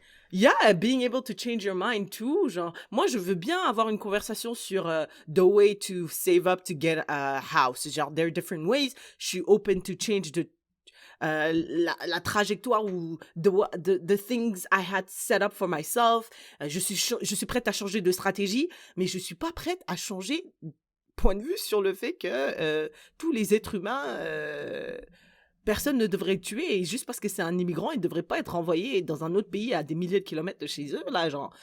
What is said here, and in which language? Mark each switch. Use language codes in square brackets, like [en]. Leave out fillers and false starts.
[en] Yeah, being able to change your mind too. [fr] Genre, moi, je veux bien avoir une conversation sur [en] the way to save up to get a house. Genre, there are different ways. [fr] Je suis [en] open to change [fr] la trajectoire ou [en] the things I had set up for myself. [fr] Je suis prête à changer de stratégie, mais je suis pas prête à changer point de vue sur le fait que tous les êtres humains, personne ne devrait le tuer, et juste parce que c'est un immigrant, il devrait pas être envoyé dans un autre pays à des milliers de kilomètres de chez eux, là, genre.